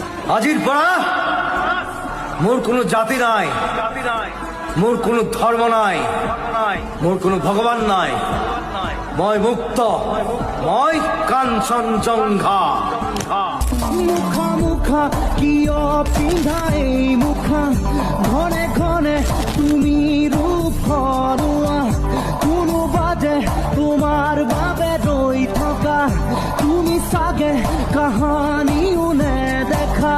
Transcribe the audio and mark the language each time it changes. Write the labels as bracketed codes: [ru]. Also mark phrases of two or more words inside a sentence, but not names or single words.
[as] আজির পড়া মোর কোনো জাতি নাই, মোর কোনো ধর্ম নাই, মোর কোনো ভগবান নাই। মই মুক্ত, মই কাঞ্চনজঙ্ঘা। মুখা মুখা কিয় পিন্ধা এই মুখা, ঘনে ঘনে তুমি ৰূপ সৰোৱা, কোনোবা যে তোমাৰ বাবে ৰৈ থকা, তুমি চাগে কাহানিও নেদেখা।